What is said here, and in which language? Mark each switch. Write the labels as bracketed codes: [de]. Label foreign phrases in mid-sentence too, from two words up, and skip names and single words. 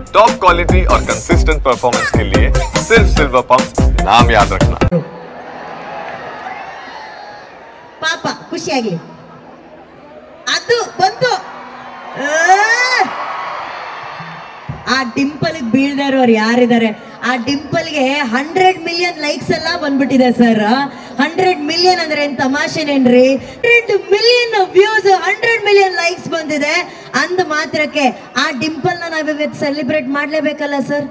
[en] Top quality [hi] और [en] consistent performance [hi] के लिए सिर्फ सिल्वर पंप नाम याद रखना। [kn] ಪಾಪ ಖುಷಿಯಾಗ್ಲಿ ಅದು ಬಂತು ಆ ಡಿಂಪಲ್ ಬೀಳ್ದಾರೋರು ಯಾರಿದ್ದಾರೆ ಆ ಡಿಂಪಲ್ಗೆ 100 [en] million likes [kn] ಎಲ್ಲ ಬಂದ್ಬಿಟ್ಟಿದೆ ಸರ್ 100 ಮಿಲಿಯನ್ ಅಂದ್ರೆ ಏನ್ ತಮಾಷೆನೇನ್ರಿ 100 [en] million views 100 million likes [kn] ಬಂದಿದೆ ಅಂದ ಮಾತ್ರಕ್ಕೆ ಆ ಡಿಂಪಲ್ ನ ನಾವಿವತ್ತು ಸೆಲೆಬ್ರೇಟ್ ಮಾಡ್ಲೇಬೇಕಲ್ಲ ಸರ್